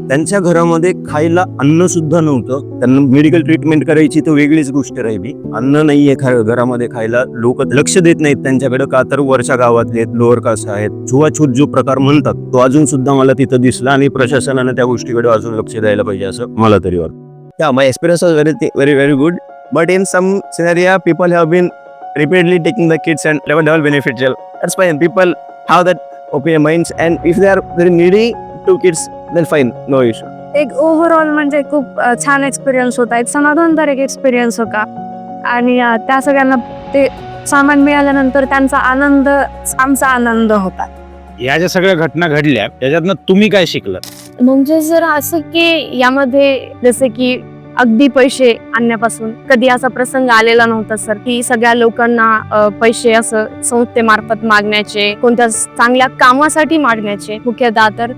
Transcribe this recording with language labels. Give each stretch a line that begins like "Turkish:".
Marathi: त्यांच्या घरामध्ये खायला अन्न सुद्धा नव्हतं. त्यांना मेडिकल ट्रीटमेंट करायची तर वेगळीच गोष्ट राहिली. अन्न नाहीये घरामध्ये खायला. लोक लक्ष देत नाहीत त्यांच्याकडे, का तर वरच्या गावातले लोअर कास्ट आहेत. छुवाछूत जो प्रकार म्हणतात तो अजून सुद्धा मला तिथं दिसला आणि प्रशासनाने त्या गोष्टीकडे अजून लक्ष द्यायला पाहिजे असं मला तरी वाटतं.
English: Yeah, my experience was very good. But in some scenario, people have been repeatedly taking the kids and never beneficial. That's fine. People have that open minds, and if they are very needy to kids, then fine, no issue.
Marathi: एक overall म्हणजे खूप छान experience होता, एक समाधानकारक experience होता. आणि त्या सगळ्यांना ते सामान मिळाल्यानंतर त्यांचा आनंद आमचा आनंद होता. या ज्या सगळ्या घटना घडल्या त्याच्यातनं तुम्ही काय शिकलात? म्हणजे जर असं की यामध्ये जसे की अगदी पैसे आणण्यापासून कधी असा प्रसंग आलेला नव्हता सर, की सगळ्या लोकांना पैसे असं संस्थेमार्फत मागण्याचे, कोणत्या चांगल्या कामासाठी मागण्याचे मुख्यतः तर.